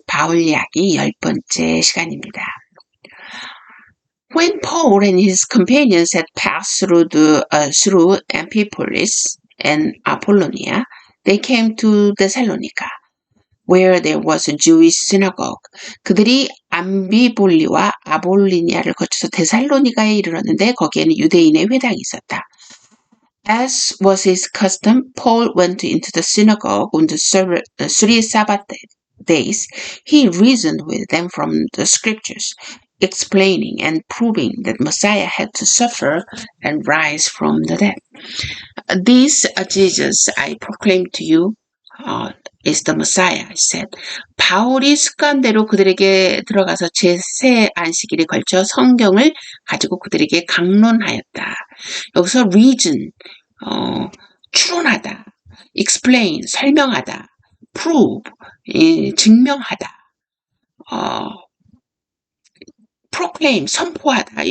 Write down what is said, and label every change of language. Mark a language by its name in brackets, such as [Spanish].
[Korean] 바울 이야기 10번째 시간입니다. [English] When Paul and his companions had passed through Amphipolis and Apollonia, they came to Thessalonica, where there was a Jewish synagogue. [Korean] 그들이 암비볼리와 아볼리니아를 거쳐서 데살로니가에 이르렀는데 거기에는 유대인의 회당이 있었다. [English] As was his custom, Paul went into the synagogue on the 3 Sabbath days. He reasoned with them from the scriptures, explaining and proving that Messiah had to suffer and rise from the dead. This Jesus I proclaim to you is the Messiah, he said. [Korean] 바울이 습관대로 그들에게 들어가서 제3 안식일에 걸쳐 성경을 가지고 그들에게 강론하였다. 여기서 reason, 추론하다, explain, 설명하다, prove, 증명하다, proclaim, 선포하다.